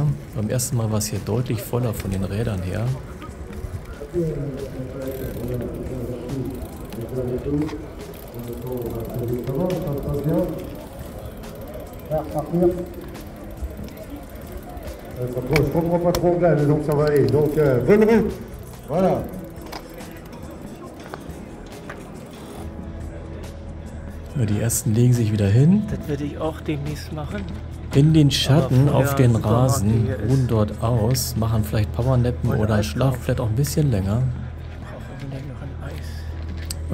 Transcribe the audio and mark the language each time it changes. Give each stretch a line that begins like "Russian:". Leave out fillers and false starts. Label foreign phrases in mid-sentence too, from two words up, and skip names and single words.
German: Beim ersten Mal war es hier deutlich voller von den Rädern her.
French: Je comprends pas trop anglais, donc ça va aller. Donc, bonne route. Voilà.
German: Ja, die ersten legen sich wieder hin. Das werde ich auch demnächst machen. In den Schatten Aber auf den vorher Rasen, Supermarkt hier ruhen ist- dort aus, machen vielleicht Powernappen Heute oder Eis schlafen drauf. vielleicht auch ein bisschen länger. Ich brauche unbedingt noch ein Eis.